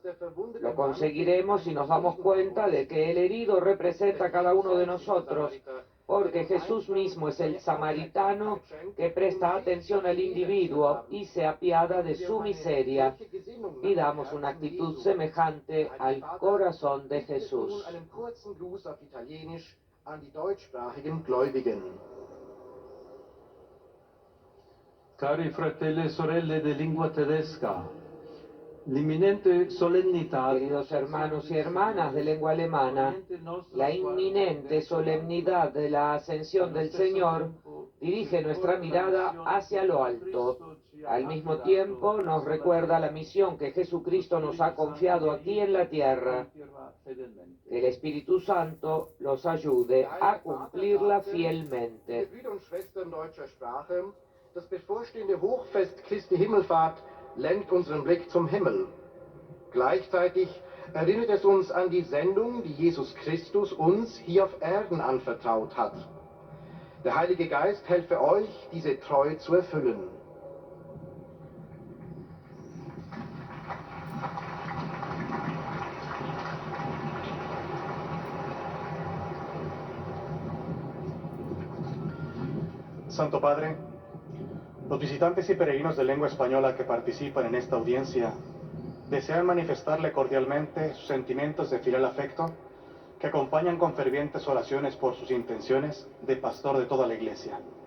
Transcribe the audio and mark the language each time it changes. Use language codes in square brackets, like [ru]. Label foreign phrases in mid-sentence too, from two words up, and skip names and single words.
[es] Lo conseguiremos si nos damos cuenta de que el herido representa a cada uno de nosotros, porque Jesús mismo es el samaritano que presta atención al individuo y se apiada de su miseria. Pidamos una actitud semejante al corazón de Jesús. [it] Cari fratelli e sorelle de lingua tedesca, l'imminente solennità. [es] Queridos hermanos y hermanas de lengua alemana, la inminente solemnidad de la ascensión del Señor dirige nuestra mirada hacia lo alto. Al mismo tiempo nos recuerda la misión que Jesucristo nos ha confiado aquí en la tierra. Que el Espíritu Santo los ayude a cumplirla fielmente. [de] Das bevorstehende Hochfest Christi Himmelfahrt lenkt unseren Blick zum Himmel. Gleichzeitig erinnert es uns an die Sendung, die Jesus Christus uns hier auf Erden anvertraut hat. Der Heilige Geist helfe euch, diese Treue zu erfüllen. [es] Santo Padre, los visitantes y peregrinos de lengua española que participan en esta audiencia desean manifestarle cordialmente sus sentimientos de filial afecto que acompañan con fervientes oraciones por sus intenciones de pastor de toda la Iglesia.